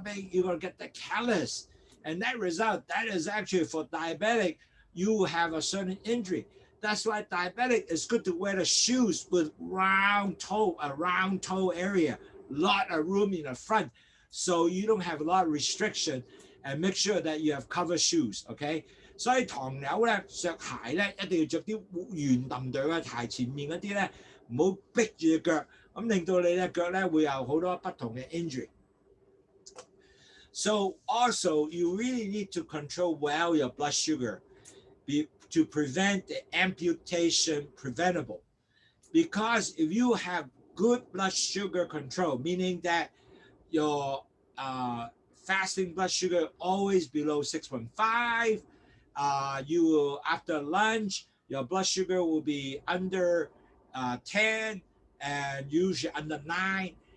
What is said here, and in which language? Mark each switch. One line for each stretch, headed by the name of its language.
English: You're going to get the callus. And that result, that is actually for diabetic, you have a certain injury. That's why diabetic is good to wear the shoes with a round toe area, a lot of room in the front. So you don't have a lot of restriction, and make sure that you have cover shoes, okay?
Cantonese: 所以糖友咧着鞋咧一定要着啲圓揼哚嘅鞋，前面嗰啲咧唔好逼住隻腳，咁令到你隻腳咧會有好多不同嘅 injury。
English: So also you really need to control well your blood sugar to prevent the amputation preventable. Because if you have good blood sugar control, meaning that your fasting blood sugar always below 6.5, you will, after lunch, your blood sugar will be under 10 and usually under 9.